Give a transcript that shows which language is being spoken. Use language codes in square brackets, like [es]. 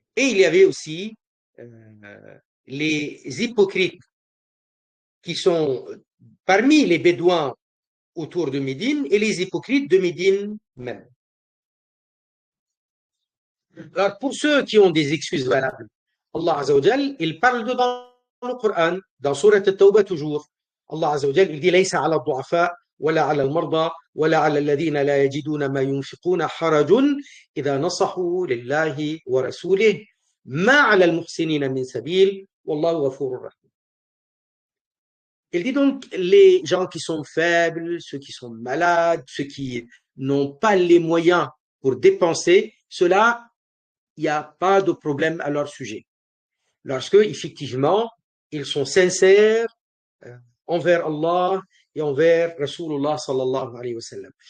[fr] Et il y avait aussi les hypocrites qui sont parmi les Bédouins autour de Médine et les hypocrites de Médine même. Alors, pour ceux qui ont des excuses valables, Allah Azza wa Jal, il parle dedans le Coran, dans Surat At-Tawbah toujours. [ar] Allah Azza wa Jal, [fr] il dit [ar] ليس على الضعفاء ولا على المرضى ولا على الذين لا يجدون ما ينفقون حرج إذا نصحوا لله ورسوله ما على المحسنين من سبيل والله غفور رحيم. [fr] Il dit donc les gens qui sont faibles, ceux qui sont malades, ceux qui n'ont pas les moyens pour dépenser, cela il n'y a pas de problème à leur sujet. Lorsque, effectivement, ils sont sincères envers Allah et envers Rasulullah sallallahu alayhi wa sallam.